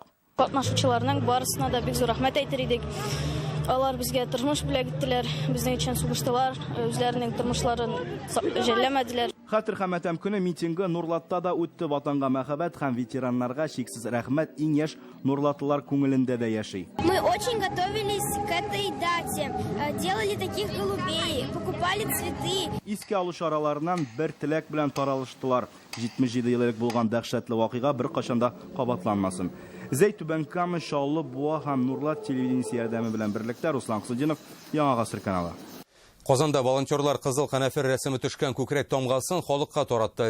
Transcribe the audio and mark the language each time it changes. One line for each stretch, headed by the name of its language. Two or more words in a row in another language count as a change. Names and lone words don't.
Tatar: Катнашучыларның барысына да бик зур рәхмәт әйтер идек. Алар безгә тормыш бүләк иттеләр, безнең өчен сугыштылар, үзләренең тормышларын жәлләмәделәр. Хәтер һәм матәм көне митингы Нурлатта да үтте. Ватанга мәхәббәт һәм ветераннарга чиксез рәхмәт иң яшь Нурлатлылар күңелендә дә яши.
Russian: Мы очень готовились к этой дате, делали таких голубей, покупали цветы.
Tatar: Искә алу чараларыннан бер теләк белән таралыштылар. 77 ел элек булган дәһшәтле вакыйга бер кашанда кабатланмасын. Зәй Түбән Кама, Шаллы, Буа һәм Нурлат телевидениесе ярдәме белән берлектә Руслан Хөснетдинов, Яңа гасыр каналы. Казанда волонтерлар кызыл кәнәфер рәсеме төшкән күкрәк тамгасын халыкка таратты.